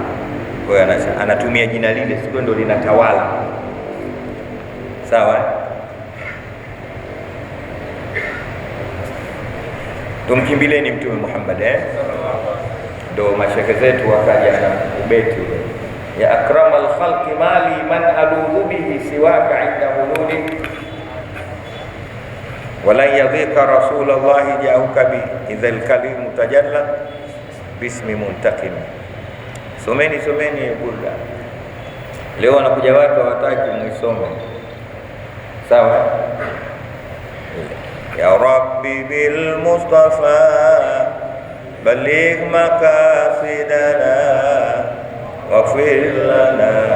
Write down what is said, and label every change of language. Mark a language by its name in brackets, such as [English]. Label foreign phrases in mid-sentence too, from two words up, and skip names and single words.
[Swahili] Kwa hiyo anatumia jina lile, sio ndo linatawala. Sawa? Tumkimbileni Mtume Muhammad, ndo mashekhe zetu wakaja na ubeti, [Arabic] يا أكرم الخلق ما لي من ألوذ به سواك عند حلول، ولن يضيق رسول الله جاهك بي إذا الكريم تجلى باسم منتقم. [Swahili] Someni burda. Leo wanakuja watu hawataki muisome. Sawa? [Arabic] يا رب بالمصطفى بلغ مقاصدنا واغفر لنا